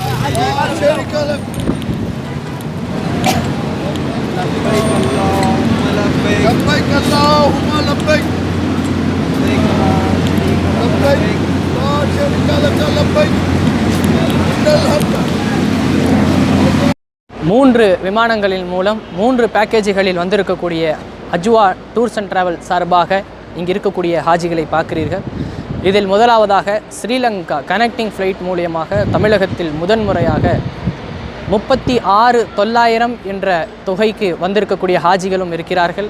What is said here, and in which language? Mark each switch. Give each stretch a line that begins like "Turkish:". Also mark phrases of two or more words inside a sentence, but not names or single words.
Arabic: لا شريك لك لبيك اللهم لبيك لبيك اللهم لبيك لبيك لا شريك لك لبيك إن الحمد
Tamil: மூன்று விமானங்களின் மூலம் 3 பேக்கேஜுகளில் வந்திருக்கக்கூடிய அஜ்வா டூர்ஸ் அண்ட் டிராவல் சார்பாக இங்கே இருக்கக்கூடிய ஹாஜிகளை பார்க்கிறீர்கள். இதில் முதலாவதாக ஸ்ரீலங்கா கனெக்டிங் ஃப்ளைட் மூலியமாக தமிழகத்தில் முதன்முறையாக 36,900 என்ற தொகைக்கு வந்திருக்கக்கூடிய ஹாஜிகளும் இருக்கிறார்கள்.